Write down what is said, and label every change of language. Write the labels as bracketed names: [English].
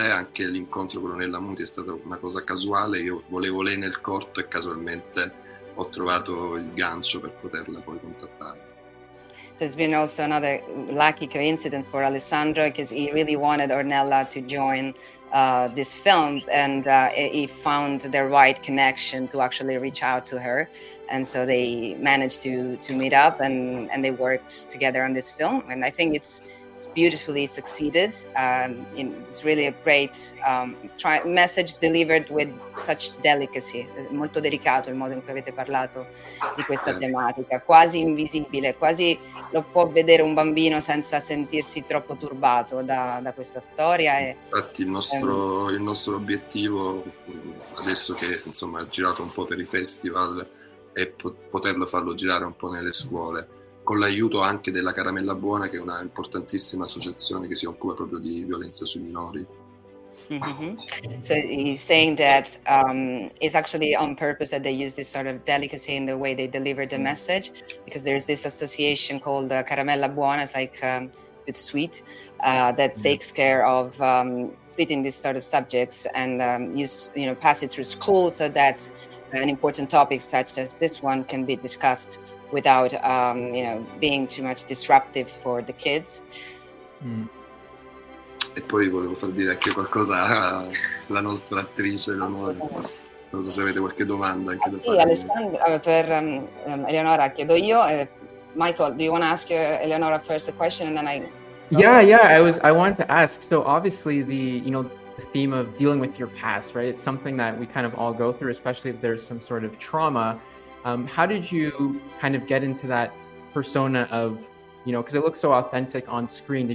[Italian] Anche l'incontro con Ornella Muti è stata una cosa casuale. Io volevo lei nel corto e casualmente ho trovato il gancio per poterla poi contattare. [English] So it's been also another lucky coincidence for Alessandro, because he really wanted Ornella to join this film, and he found the right connection to actually reach out to her, and so they managed to meet up and they worked together on this film, and I think it's beautifully succeeded. It's really a great message delivered with such delicacy. [Italian] È molto delicato il modo in cui avete parlato di questa tematica, quasi invisibile, quasi lo può vedere un bambino senza sentirsi troppo turbato da questa storia. Infatti il nostro obiettivo, adesso che insomma ha girato un po' per i festival, è poterlo farlo girare un po' nelle scuole, con l'aiuto anche della Caramella Buona, che è una importantissima associazione che si occupa proprio di violenza sui minori. Mm-hmm. [English] So he's saying that it's actually on purpose that they use this sort of delicacy in the way they deliver the message, because there's this association called Caramella Buona, it's like good sweet, that takes care of treating these sort of subjects and pass it through school, so that an important topic such as this one can be discussed without being too much disruptive for the kids. [Italian] E poi volevo far dire anche qualcosa alla nostra attrice Eleonora. Non so se avete qualche domanda anche da fare. Sì, Alessandro, per Eleonora chiedo io. [English] Michael, do you want to ask Eleonora first a question and then I? I wanted to ask. So obviously the theme of dealing with your past, right? It's something that we kind of all go through, especially if there's some sort of trauma. How did you kind of get into that persona of, because it looks so authentic on screen?